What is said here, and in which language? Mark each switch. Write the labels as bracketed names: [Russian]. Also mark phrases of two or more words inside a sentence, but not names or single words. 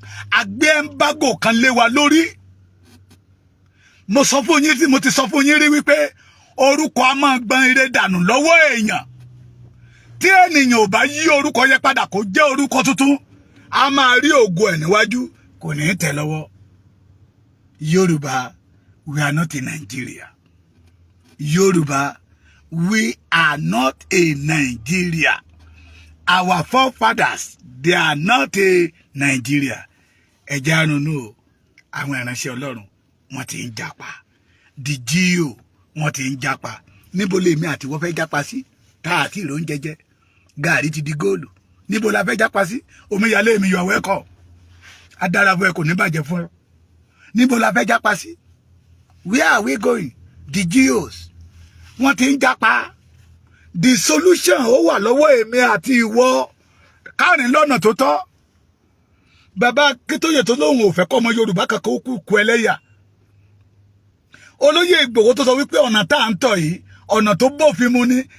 [Yoruba] A gbé embargo kan lé wa lórí. Mo sọ fún yín, mo ti sọ fún yín rí wípé orúkọ a máa gbọn ire dànù lọ́wọ́ èèyàn. Tí ènìyàn ò bá yí orúkọ yẹn padà kó jẹ́ orúkọ tuntun, a máa rí ògo ẹ̀ níwájú, kò ní tẹ̀ lọ́wọ́. Yorùbá, [English] we are not in Nigeria. Yorùbá, we are not a Nigeria. Our forefathers, they are not a Nigeria. [Yoruba] Ẹ jẹ́ á ronú o, àwọn ìránṣẹ́ Ọlọ́run, wọ́n ti ń japa. The G O, wọ́n ti ń japa. Níbo lèmi àti wọ́n fẹ́ japa sí? Tá a ti rò ń jẹjẹ. Gàrí ti di góòlù. Níbo la fẹ́ japa sí? Omíyalé mi, [English] you are welcome. [Yoruba] A dára fún ẹ, kò ní bàjẹ́ fún ẹ. Níbo la fẹ́ japa sí? [English] Where are we going? The G Os. [Yoruba] Wọ́n ti ń japa. [English] The solution [Yoruba] ó wà lọ́wọ́ èmi àti ìwọ. Ká rìn lọ́nà tó tọ́. Bàbá Akíntóyè tó lóun ò fẹ́ kọ́ ọmọ Yorùbá kankan ó kú kú ẹlẹ́yà. Olóyè Ìgbòho tó sọ wípé ọ̀nà tá à ń tọ̀ yìí, ọ̀nà tó bófin mu ni.